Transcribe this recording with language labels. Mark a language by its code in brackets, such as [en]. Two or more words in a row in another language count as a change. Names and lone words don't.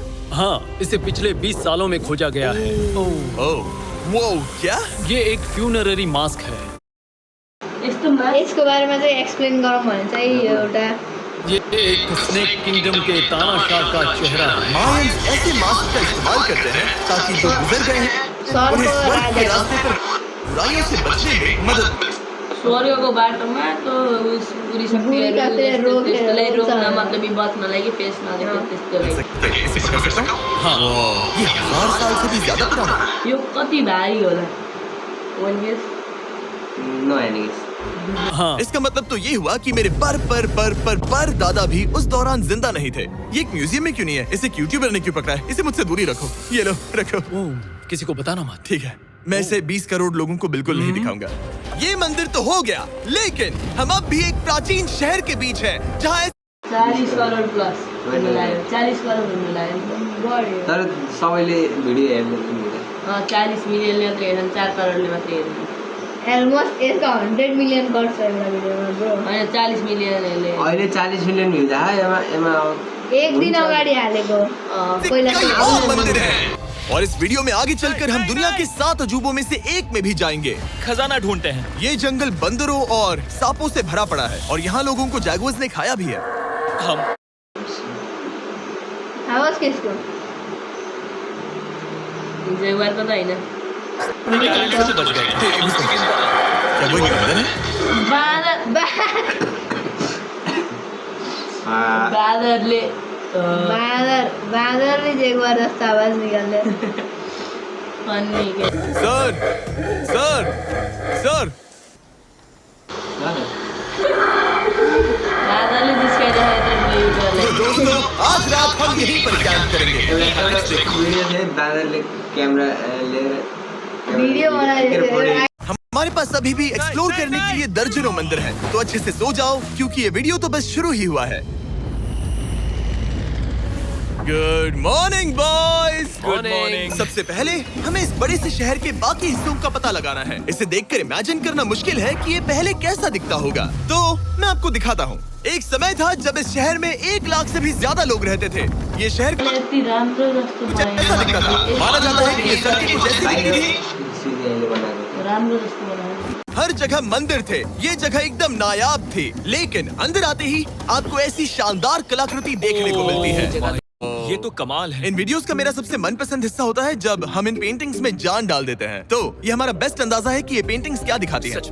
[hi] हाँ, इसे पिछले 20 सालों में खोजा गया है। ओह वो क्या? ये एक फ्यूनररी मास्क है। [ne] यसको बारेमा चाहिँ एक्सप्लेन गरौँ भने चाहिँ एउटा [hi] ये एक स्नेक किंगडम के तानाशाह का चेहरा है। मायंस ऐसे मास्क का इस्तेमाल करते हैं ताकि जो गुजर गए हैं उन्हें स्वर्ग के रास्ते पर बुराइयों से बचने में मदद। [ne] स्वर्गको बाटोमा [hi] तो पूरी [ne] शक्तिहरु त्यसलाई रोक्न मतलब कि बच्नलाई कि पेश नदेख्ने त्यसको लागि। [hi] इसे पकड़ सकता हूँ? हाँ। ये 1000 साल से भी ज्यादा पुराना है। [ne] यो कति भारी होला? 1 गेस? [en] No anyways. [hi] हाँ। इसका मतलब तो ये हुआ कि मेरे पर दादा भी उस दौरान जिंदा नहीं थे। ये एक म्यूजियम में क्यों नहीं है? इसे यूट्यूबर ने क्यों पकड़ा है? इसे मुझसे दूरी रखो। ये लो रखो। किसी को बताना मत। ठीक है, मैं इसे 20 करोड़ लोगों को बिल्कुल नहीं दिखाऊंगा। ये मंदिर तो हो गया, लेकिन हम अब भी एक प्राचीन शहर के बीच है जहाँ [ne] 40 करोड प्लस हुन लाग्यो। 40 करोड हुन लाग्यो। तर सबैले भिडियो हेर्दैन। 40 मिलियनले मात्र हेर्छन्, 4 करोडले मात्र हेर्छन्। अलमोस्ट यसको 100 मिलियन गर्छ एउटा भिडियोमा ब्रो। होइन 40 मिलियन अहिले 40 [en] million views [ne] आयो एमा एक दिन अगाडि हालेको पहिला [hi] कई और मंदिर हैं और इस वीडियो में आगे चलकर हम दुनिया के 7 अजूबों में से एक में भी जाएंगे। खजाना ढूंढते हैं। ये जंगल बंदरों और सांपों से भरा पड़ा है और यहाँ लोगों को जैगुअर्स ने खाया भी है। हम [ne] आवाज किसको? जेवार को त होइन। [hi] कैसे बच गए? क्या वो बंदर है? [ne] बाँदरले बाँदरले जेगुआर जस्तो आवाज निकाल्दै। अन्नी के सर सर सर बाँदरले जिस्काइरहेको छ [hi] तो दोस्तों आज रात हम यहीं पर कैंप करेंगे। वीडियो से बादल कैमरा [ne] वीडियो बनाइरहेको [hi] हमारे पास अभी भी एक्सप्लोर करने के लिए दर्जनों मंदिर हैं, तो अच्छे से सो जाओ क्योंकि ये वीडियो तो बस शुरू ही हुआ है। [en] Good morning boys. Good morning. [hi] सबसे पहले हमें इस बड़े से शहर के बाकी हिस्सों का पता लगाना है। इसे देखकर इमेजिन करना मुश्किल है कि ये पहले कैसा दिखता होगा, तो मैं आपको दिखाता हूँ। एक समय था जब इस शहर में 1 लाख से भी ज्यादा लोग रहते थे। ये शहर [ne] यति राम्रो जस्तो [hi] कुछ ऐसा दिखता था। माना जाता है कि ये सड़कें कुछ ऐसी दिखती थी। [ne] राम्रो जस्तो बनायो। [hi] हर जगह मंदिर थे। ये जगह एकदम नायाब थी, लेकिन अंदर आते ही आपको ऐसी शानदार कलाकृति देखने को मिलती है। ये तो कमाल है। इन वीडियोस का मेरा सबसे मनपसंद हिस्सा होता है जब हम इन पेंटिंग्स में जान डाल देते हैं। तो ये हमारा बेस्ट अंदाजा है कि ये पेंटिंग्स क्या दिखाती हैं।